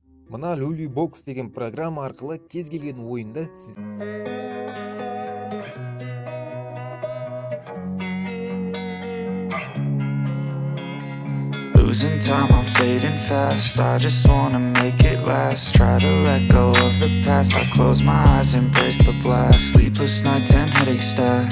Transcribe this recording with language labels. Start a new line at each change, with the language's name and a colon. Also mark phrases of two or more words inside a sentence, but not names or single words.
Kazakh: Мына Люли бокс деген программа арқылы кез келген ойынды сіз
English: Losing time, I'm fading fast. I just wanna make it last. Try to let go of the past. I close my eyes, embrace the blast. Sleepless nights and headaches stack.